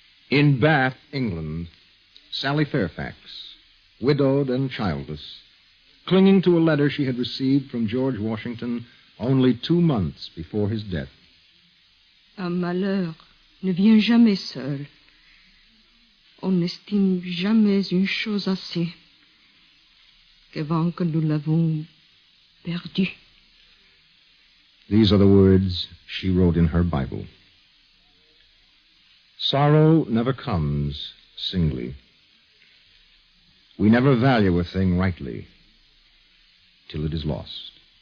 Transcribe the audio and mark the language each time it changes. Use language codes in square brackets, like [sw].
[en] In Bath, England, Sally Fairfax, widowed and childless, clinging to a letter she had received from George Washington only 2 months before his death. [fr] Un malheur ne vient jamais seul. On n'estime jamais une chose assez qu'avant que nous l'avons perdue. [en] These are the words she wrote in her Bible. Sorrow never comes singly. We never value a thing rightly till it is lost.